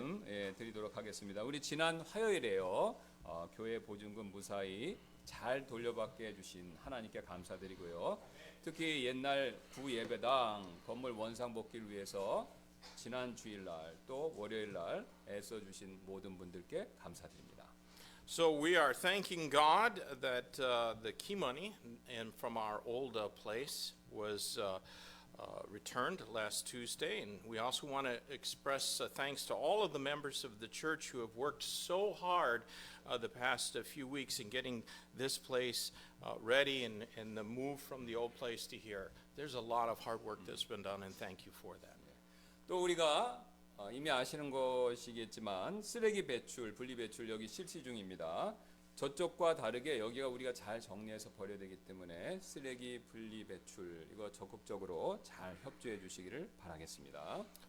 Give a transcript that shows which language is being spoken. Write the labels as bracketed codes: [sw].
[ko] 말씀 드리도록 하겠습니다. 우리 지난 화요일에요. 교회 보증금 무사히 잘 돌려받게 해주신 하나님께 감사드리고요. 특히 옛날 구예배당 건물 원상복귀를 위해서 지난 주일날 또 월요일날 애써주신 모든 분들께 감사드립니다. [en] So we are thanking God that the key money and from our old place was returned last Tuesday, and we also want to express thanks to all of the members of the church who have worked so hard the past few weeks in getting this place ready and the move from the old place to here. There's a lot of hard work that's been done, and thank you for that. [ko] 또 우리가 이미 아시는 것이겠지만 쓰레기 배출, 분리 배출 여기 실시 중입니다. 저쪽과 다르게 여기가 우리가 잘 정리해서 버려야 되기 때문에 쓰레기 분리 배출 이거 적극적으로 잘 협조해 주시기를 바라겠습니다.